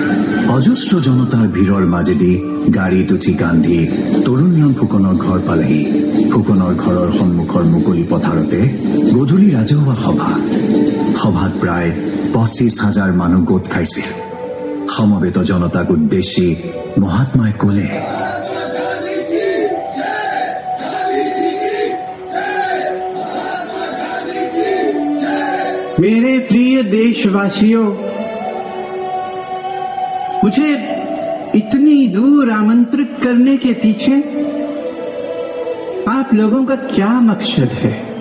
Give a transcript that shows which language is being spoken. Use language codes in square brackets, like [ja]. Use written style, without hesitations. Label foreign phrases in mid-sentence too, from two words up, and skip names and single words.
[as] অজস্ৰ জনতাৰ ভিৰৰ মাজেদি গাড়ীত উঠি গান্ধী তৰুণৰাম ফুকনৰ ঘৰ পালেহি। ফুকনৰ ঘৰৰ সন্মুখৰ মুকলি পথাৰতে গধূলি ৰাজহুৱা সভা। সভাত প্ৰায় 25,000 মানুহ গোট খাইছিল। সমবেত জনতাক উদ্দেশ্যি মহাত্মাই কলে, [hi] मेरे प्रिय देशवासियों, मुझे इतनी दूर आमंत्रित करने के पीछे आप लोगों का क्या मकसद है?